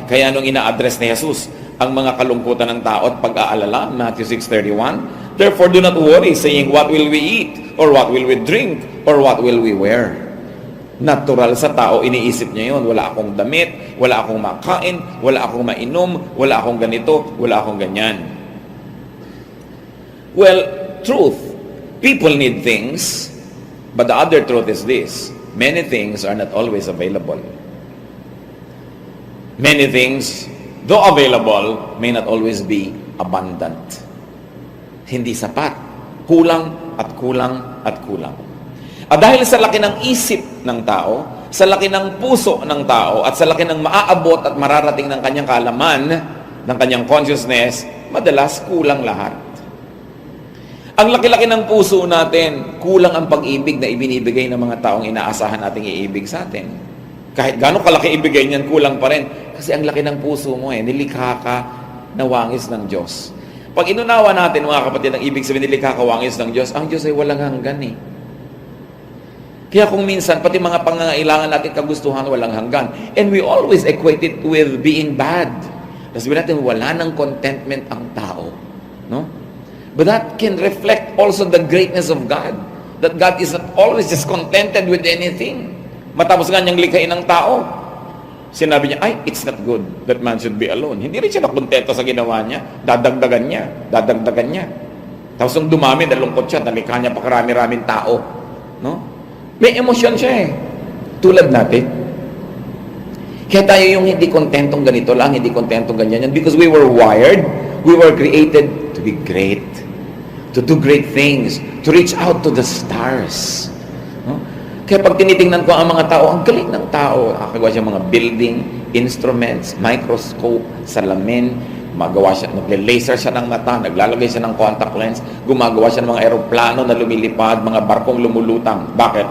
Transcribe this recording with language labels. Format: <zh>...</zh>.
<tl>Kaya nung ina-address ni Jesus ang mga kalungkutan ng tao at pag-aalala, Matthew 6:31,</tl> <en>therefore do not worry, saying, what will we eat? Or what will we drink? Or what will we wear?</en> <tl>Natural sa tao, iniisip niya yun. Wala akong damit, wala akong makain, wala akong mainom, wala akong ganito, wala akong ganyan.</tl> <en>Well, truth, people need things, but the other truth is this: many things are not always available. Many things, though available, may not always be abundant.</en> <tl>Hindi sapat. Kulang at kulang at kulang. At dahil sa laki ng isip ng tao, sa laki ng puso ng tao, at sa laki ng maaabot at mararating ng kanyang kaalaman, ng kanyang consciousness, madalas kulang lahat. Ang laki-laki ng puso natin, kulang ang pag-ibig na ibinibigay ng mga taong inaasahan nating iibig sa atin. Kahit gano'ng kalaki ibigay niyan, kulang pa rin. Kasi ang laki ng puso mo nilikha ka na wangis ng Diyos. Pag inunawa natin, mga kapatid, ang ibig sabihin nilikha ka wangis ng Diyos, ang Diyos ay walang hanggan eh. Kaya kung minsan, pati mga pangangailangan natin, kagustuhan, walang hanggan.</tl> <en>And we always equate it with being bad.</en> <tl>Sabihin natin, wala ng contentment ang tao. No?</tl> <en>But that can reflect also the greatness of God. That God is not always just contented with anything.</en> <tl>Matapos nga niyang likhain ng tao, sinabi niya, ay,</tl> <en>it's not good that man should be alone.</en> <tl>Hindi rin siya nakontento sa ginawa niya. Dadagdagan niya. Tapos nung dumami, nalungkot siya, nalikha niya pa karami-raming tao. No? May emosyon siya tulad natin. Kaya tayo yung hindi kontentong ganito lang, hindi kontentong ganyan yan.</tl> <en>Because we were wired, we were created to be great. To do great things. To reach out to the stars. No?</en> <tl>Kaya pag tinitingnan ko ang mga tao, ang galing ng tao. Nakagawa siya mga building, instruments, microscope, salamin, magawa siya, nagle-laser siya ng mata, naglalagay siya ng contact lens, gumagawa siya ng mga eroplano na lumilipad, mga barkong lumulutang. Bakit?</tl>